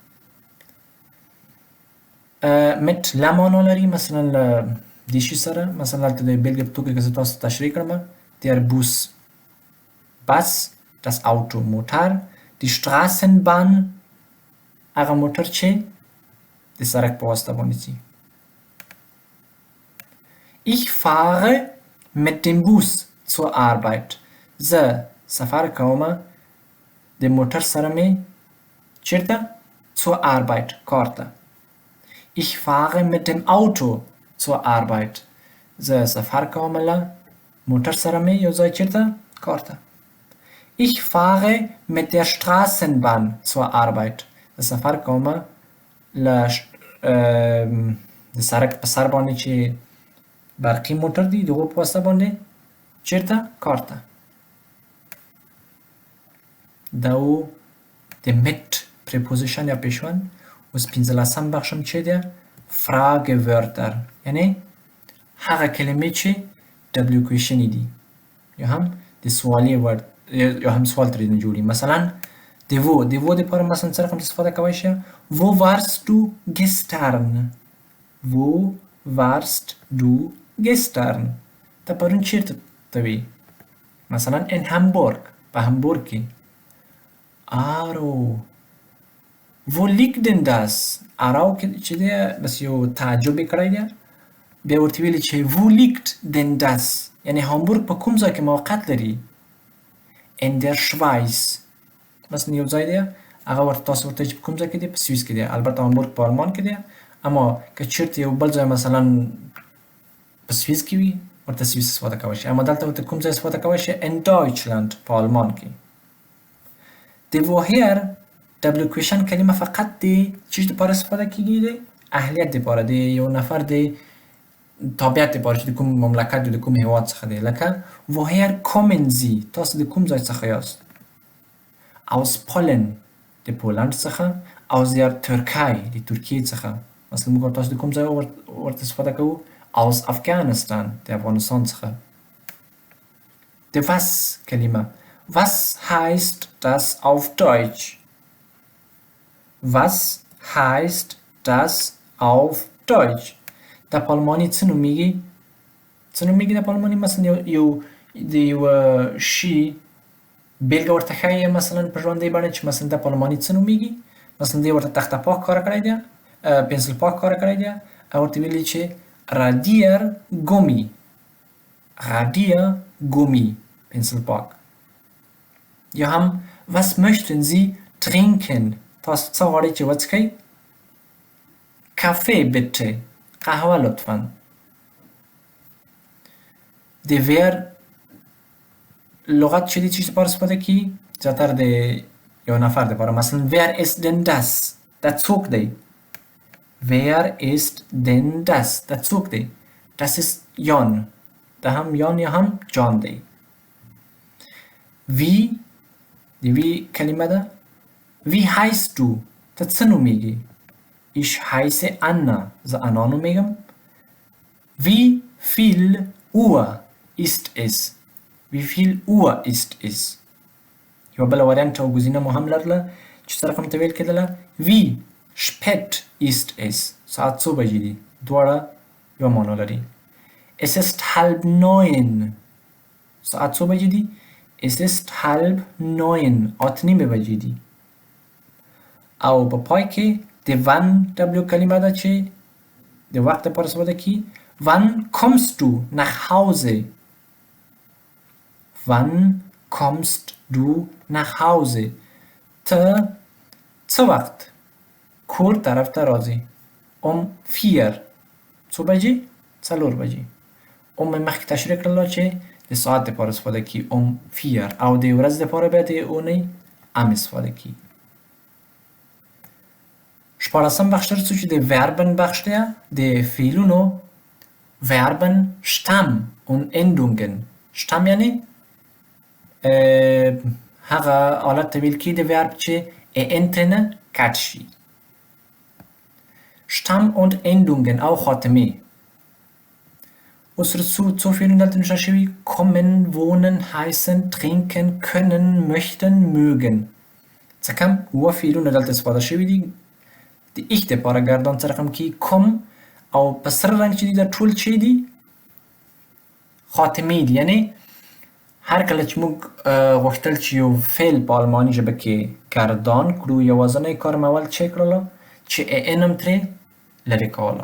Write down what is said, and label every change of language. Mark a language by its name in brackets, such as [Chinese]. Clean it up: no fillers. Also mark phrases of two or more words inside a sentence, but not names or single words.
[Pashto] مت لا معنا لري مثلا د شي سره مثلا دلته د بیلګې په توګه که زه تاسو تشریح کړم [German] der Bus Bus das Auto [Pashto] موټر [German] die Straßenbahn [Pashto] هغه موټر چې د سړک په واسطه باندې ځي [German] Ich fahre mit dem Bus zur Arbeit. [Pashto] زه سفر کوم د موټر سره مې چیرته [German] zur Arbeit [Pashto] کار ته [German] Ich fahre mit dem Auto zur Arbeit. [Pashto] زه سفر کوم له موټر سره مې یو ځای چیرته کار ته [German] Ich fahre mit der Straßenbahn zur Arbeit. [Pashto] زه سفر کوم له د سړک په سر باندې چې برقي موټر دی دغه په واسطه باندې چیرته کار ته دا و د مت پریپوزیشن یا پیشوند اوس پنځلسم بخش هم چې دی Fragewörter یعنی هغه کلمې چې W کوېشنې دي یا هم د سوالي ورډ یا هم سوال ترې نه جوړي مثلا د wo دپاره مثلا څه رقم استفاده کولی شئ [German] wo warst du gestern wo warst du gestern [Pashto] ته پرون چیرته ته وې مثلا [German] in Hamburg [Pashto] په همبورګ کې Aro [German] wo liegt denn das [Pashto] Aro چې دی بس یو تعجب یې کړی دی بیا ورته ویلي چې [German] wo liegt denn das [Pashto] یعنی هامبورګ په کوم ځای کې موقعیت لري [German] in der Schweiz [Pashto] مثلا یو ځای دی هغه ورته تاسو ورته چې په کوم ځای کې دی په سویس کې دی البته هامبورګ په آلمان کې دی اما که چیرته یو بل ځای مثلا په سویس کې وي ورته سویس استفاده کولی شي اما دلته ورته کوم ځای استفاده کولی شي [German] in Deutschland [Pashto] په آلمان کې د woher W کوېشن کلمه فقط د چی دپاره استفاده کیږي دی اهلیت دپاره د یو نفر د تابعیت دپاره چې د کوم مملکت د کوم هیواد څخه دی لکه [German] woher kommen Sie [Pashto] تاسو د کوم ځای څخه یاست [German] aus Polen [Pashto] د پولند څخه [German] aus der Türkei [Pashto] د ترکیې څخه مثلا موږ تاسو د کوم ځای ورته استفاده کوو [German] aus Afghanistan [Pashto] د افغانستان څخه د was کلمه [German] was heißt das auf Deutsch was heißt das auf Deutsch [Pashto] د په آلماني څه نومیږي د په آلماني مثلا یو د یو شي بیلګه ورته ښایي مثلا په ژوندۍ بڼه چې مثلا د په آلماني څه نومیږي مثلا دی ورته تخته پاک کاره کړی دی پنسل پاک کاره کړی دی او ورته ویلي چې Radiergummi پنسل پاک یا هم [German] was möchten Sie trinken [Pashto] تاسو څه غواړئ چې وڅښئ [German] Kaffee bitte [Pashto] قهوه لطفا د wer لغت چې دی چی دپاره استفاده کیږي زیاتره د یو نفر دپاره مثلا [German] wer ist denn das [Pashto] دا څوک دی [German] wer ist denn das [Pashto] دا څوک دی [German] das ist Jan [Pashto] دا هم یان یا هم جان دی wie د wie کلمه ده [German] wie heißt du [Pashto] ته څه نومیږي [German] Ich heiße Anna [Pashto] زه انا نومیږم [German] wie viel Uhr ist es wie viel Uhr ist es [Pashto] یو بله وریانټ او ګزینه مو هم لرله چې څه رقم ته ویل کېدله [German] wie spät ist es [Pashto] ساعت څو بجې دي دواړه یو معنا لري [German] es ist 8:30 [Pashto] ساعت څو بجې دي [German] es ist 8:30 [Pashto] 8 نیمه بجې دي. او په پای کې د wann w کلمه ده چې د وخت لپاره استفاده کی. [German] wann kommst du nach Hause? wann kommst du nach Hause? [Pashto] ته څه وخت کور طرف ته راځي؟ 4 څو بجې؟ 4 بجې. مې مخکې تشریح کړله چې د ساعت لپاره استفاده کی 4 او د ورځ لپاره بیا د اونۍ استفاده کی. شپاړسم بخش ترڅو چې د وربن بخش دی د فعلونو [German] Verben Stamm und Endungen. [Pashto] Stamm یعنی هغه حالت ته ویل کیږي د ورب چې انتنه کټ شي. [German] Stamm und Endungen [Pashto] او خاتمه. اوس څو فعلونه دلته نشته شوي. [German] kommen, wohnen, heißen, trinken, können, möchten, mögen. [Pashto] څه کم اووه فعلونه دلته استفاده شوي دي. د ich دپاره ګردان څه رقم کې کوم او په سره رنګ چې دي دا ټول چی دي؟ خاتمې دي. یعنی هر کله چې موږ غوښتل چې یو فعل په آلماني ژبه کې ګردان کړو یوازینی کار مو اول چی کړله چې ان هم ترې لرې کوله.